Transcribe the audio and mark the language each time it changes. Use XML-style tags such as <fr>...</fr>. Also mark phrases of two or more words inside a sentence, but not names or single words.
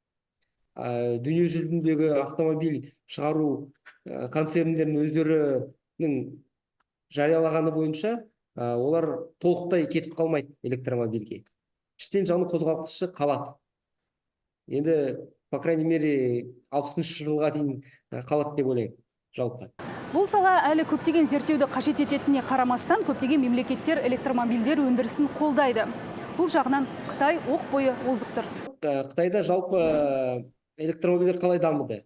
<kk>Дүние жүзіндегі автомобиль шығару концерндерінің өздерінің жариялағаны бойынша, олар толықтай кетіп қалмайды электромобильге. Іштен жаны қозғалтқышы қалады. Енді,</kk> <ru>по крайней мере,</ru> <kk>60-шы жылға дейін қалады деп ойлаймын, жалпы. Бұл сала әлі көптеген зерттеуді қажет ететініне қарамастан, көптеген мемлекеттер электромобильдер өндірісін қолдайды. Бұл жағынан Қытай оқ бойы озық тұр. Қытайда жалпы электромобильдер қалай дамыды?</kk>